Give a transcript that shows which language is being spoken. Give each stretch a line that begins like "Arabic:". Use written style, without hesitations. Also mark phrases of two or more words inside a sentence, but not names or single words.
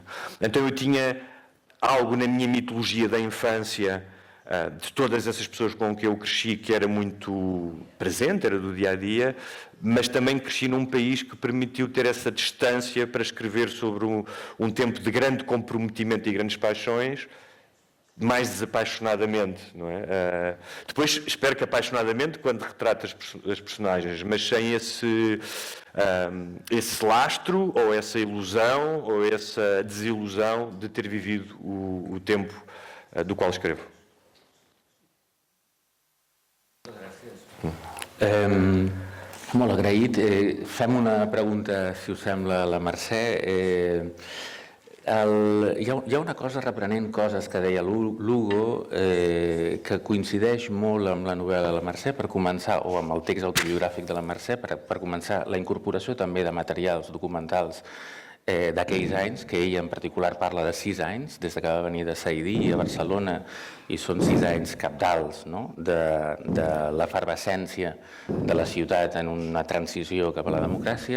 Portuguese: Então eu tinha algo na minha mitologia da infância, de todas essas pessoas com que eu cresci, que era muito presente, era do dia-a-dia, mas também cresci num país que permitiu ter essa distância para escrever sobre um tempo de grande comprometimento e grandes paixões, mais desapaixonadamente, não é? Depois, espero que apaixonadamente, quando retrata as personagens, mas sem esse lastro, ou essa ilusão, ou essa desilusão de ter vivido o tempo do qual escrevo.
Catalan: Molt agraït. Fem una pregunta, si us sembla, a la Mercè. Hi ha una cosa, reprenent coses que deia l'Hugo, que coincideix molt amb la novel·la de la Mercè, per començar, o amb el text autobiogràfic de la Mercè, per començar, la incorporació també de materials documentals d'aquells anys, que ell en particular parla de 6 anys, des que va venir de Saidí a Barcelona, i són 6 anys cabdals, no?, de l'efervescència de la ciutat en una transició cap a la democràcia.